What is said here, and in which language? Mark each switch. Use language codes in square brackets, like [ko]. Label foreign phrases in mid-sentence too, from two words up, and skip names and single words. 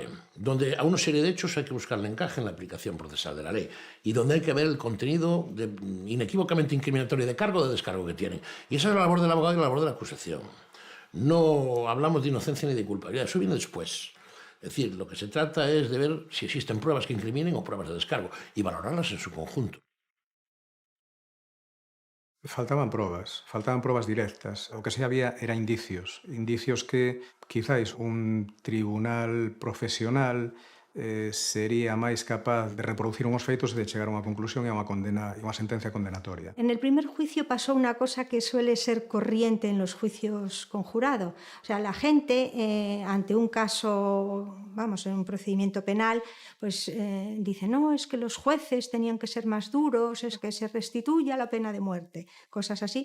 [es] Donde a una serie de hechos hay que buscar el encaje en la aplicación procesal de la ley y donde hay que ver el contenido inequívocamente incriminatorio de cargo o de descargo que tienen. Y esa es la labor del abogado y la labor de la acusación. No hablamos de inocencia ni de culpabilidad, eso viene después. Es decir, lo que se trata es de ver si existen pruebas que incriminen o pruebas de descargo y valorarlas en su conjunto. [gl] Faltaban probas directas. O que sí había era indicios que quizáis un tribunal profesional sería máis capaz de reproducir unhos feitos e de chegar a unha conclusión e a unha sentencia condenatoria. [es] En el primer juicio pasó una cosa que suele ser corriente en los juicios con jurado. O sea, la gente, ante un caso, vamos, en un procedimiento penal, pues dice, no, es que los jueces tenían que ser más duros, es que se restituya la pena de muerte, cosas así.